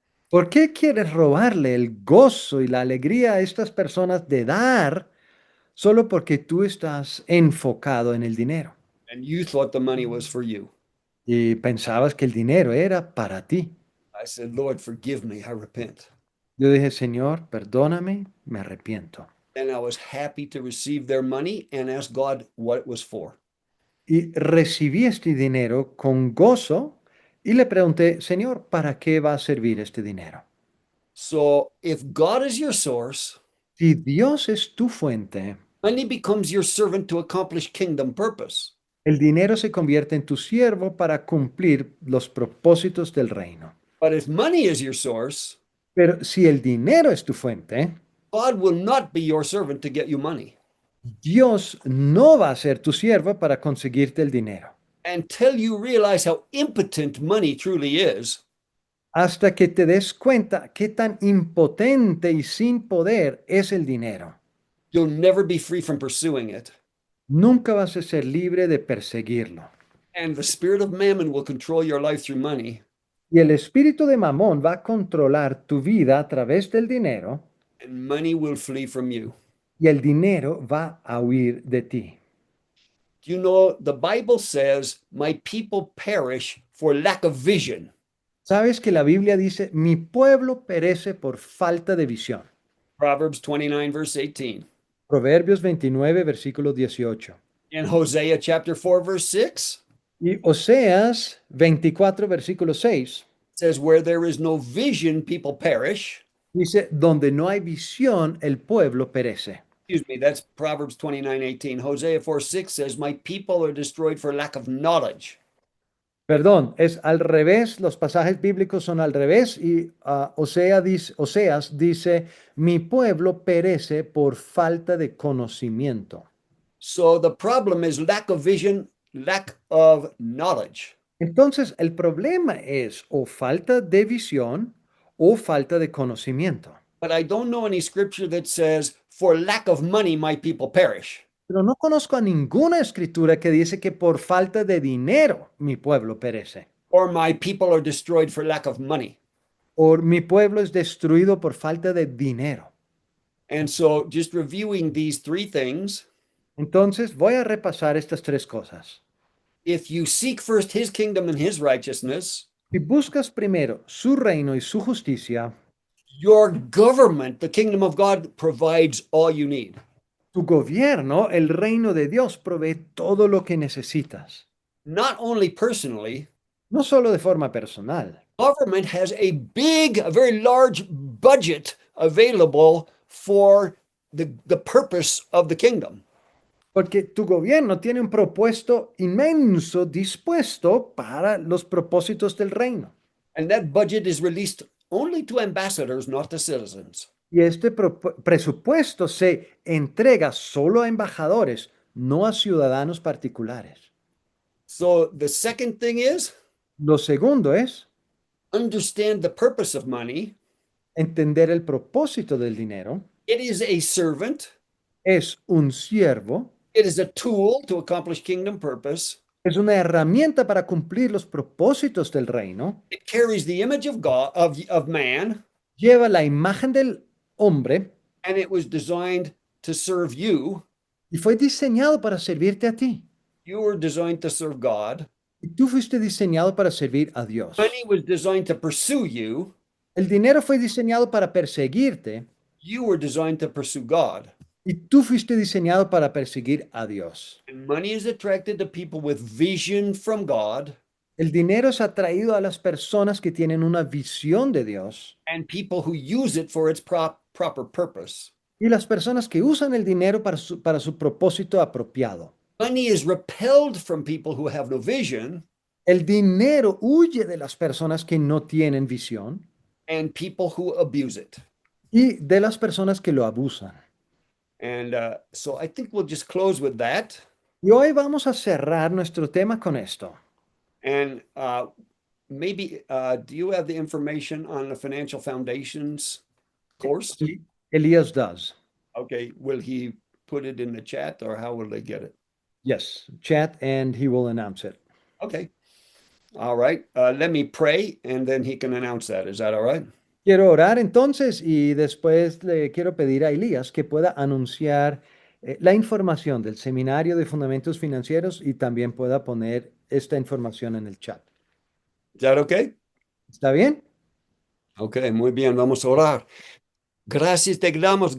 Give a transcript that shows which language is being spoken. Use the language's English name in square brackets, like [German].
[Spanish] ¿Por qué quieres robarle el gozo y la alegría a estas personas de dar solo porque tú estás enfocado en el dinero? [English] And you thought the money was for you. [Spanish] Y pensabas que el dinero era para ti. [English] I said, "Lord, forgive me. I repent." [Spanish] Yo dije, Señor, perdóname, me arrepiento. [English] And I was happy to receive their money and ask God what it was for. [Spanish] Y recibí este dinero con gozo y le pregunté, Señor, ¿para qué va a servir este dinero? [English] So if God is your source, [Spanish] Si Dios es tu fuente, [English] money becomes your servant to accomplish kingdom purpose. [Spanish] el dinero se convierte en tu siervo para cumplir los propósitos del reino. [English] But if money is your source, [Spanish] Pero si el dinero es tu fuente, [English] God will not be your servant to get you money [Spanish] Dios no va a ser tu siervo para conseguirte el dinero. [English] until you realize how impotent money truly is. [Spanish] Hasta que te des cuenta qué tan impotente y sin poder es el dinero. [English] You'll never be free from pursuing it. [Spanish] Nunca vas a ser libre de perseguirlo. [English] And the spirit of mammon will control your life through money. [Spanish] Y el espíritu de Mamón va a controlar tu vida a través del dinero [English] And money will flee from you. [Spanish] y el dinero va a huir de ti. [English] You know, the Bible says, "My people perish for lack of vision." [Spanish] ¿Sabes que la Biblia dice, mi pueblo perece por falta de visión? [English] Proverbs 29, verse 18. [Spanish] Proverbios 29, versículo 18. [English] In Hosea chapter 4, verse 6, [Spanish] Y Oseas 24, versículo 6, [English] says, where there is no vision, people perish. [Spanish] dice, donde no hay visión, el pueblo perece. [English] Excuse me, that's Proverbs 29:18. Hosea 4:6 says, my people are destroyed for lack of knowledge. [Spanish] Perdón, es al revés, los pasajes bíblicos son al revés y Oseas dice, mi pueblo perece por falta de conocimiento. [English] So the problem is lack of vision, lack of knowledge. [Spanish] Entonces, el problema es o falta de visión o falta de conocimiento. [English] But I don't know any scripture that says, for lack of money, my people perish. [Spanish] Pero no conozco a ninguna escritura que dice que por falta de dinero mi pueblo perece. [English] Or my people are destroyed for lack of money. [Spanish] O mi pueblo es destruido por falta de dinero. [English] And so just reviewing these three things, [Spanish] Entonces, voy a repasar estas tres cosas. [English] if you seek first his kingdom and his righteousness, [Spanish] Si buscas primero su reino y su justicia, [English] your government, the kingdom of God, provides all you need. [Spanish] tu gobierno, el reino de Dios, provee todo lo que necesitas. [English] Not only personally, [Spanish] No solo de forma personal. [English] government has a very large budget available for the purpose of the kingdom. [Spanish] Porque tu gobierno tiene un propuesto inmenso dispuesto para los propósitos del reino. [English] And that budget is released only to ambassadors, not to citizens. [Spanish] Y este presupuesto se entrega solo a embajadores, no a ciudadanos particulares. [English] So the second thing is [Spanish] Lo segundo es [English] understand the purpose of money. [Spanish] entender el propósito del dinero. [English] It is a servant. [Spanish] Es un siervo, [English] It is a tool to accomplish kingdom purpose. [Spanish] es una herramienta para cumplir los propósitos del reino. [English] It carries the image of God, of man, [Spanish] Lleva la imagen del hombre [English] and it was designed to serve you. [Spanish] y fue diseñado para servirte a ti. [English] You were designed to serve God. [Spanish] Y tú fuiste diseñado para servir a Dios. [English] Money was designed to pursue you. [Spanish] El dinero fue diseñado para perseguirte [English] You were designed to pursue God. [Spanish] y tú fuiste diseñado para perseguir a Dios. [English] And money is attracted to people with vision from God [Spanish] El dinero es atraído a las personas que tienen una visión de Dios [English] and people who use it for its proper purpose. [Spanish] y las personas que usan el dinero para su propósito apropiado. [English] Money is repelled from people who have no vision [Spanish] El dinero huye de las personas que no tienen visión [English] and people who abuse it. [Spanish] y de las personas que lo abusan. [English] And so I think we'll just close with that. [Spanish] Y hoy vamos a cerrar nuestro tema con esto. [English] And maybe, do you have the information on the financial foundations course? [Spanish] Sí, [English] Elías does. Okay, will he put it in the chat or how will they get it? Yes, chat and he will announce it. Okay. All right. Let me pray and then he can announce that. Is that all right? [Spanish] Quiero orar entonces y después le quiero pedir a Elías que pueda anunciar la información del Seminario de Fundamentos Financieros y también pueda poner esta información en el chat. [English] Is that okay? [Spanish] ¿Está bien? Okay, muy bien. Vamos a orar. Gracias te damos.